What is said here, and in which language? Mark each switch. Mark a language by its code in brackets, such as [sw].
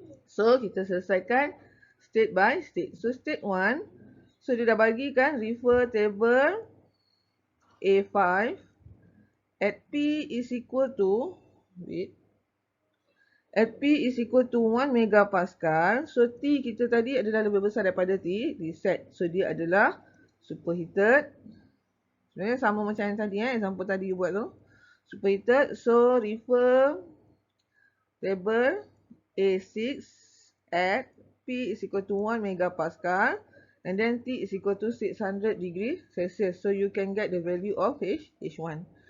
[ms] So, kita selesaikan [en] state by state. [ms] So, state 1. So, dia dah bagi kan [en] refer table A5 at P is equal to, at P is equal to 1 megapascal. [ms] So, T kita tadi adalah lebih besar daripada T. Reset. So, dia adalah superheated. Sebenarnya sama macam yang tadi. Example tadi you buat tu. Superheated. [en] So, refer table A6 at P is equal to 1 megapascal. And then T is equal to 600 degree Celsius. So, you can get the value of H1.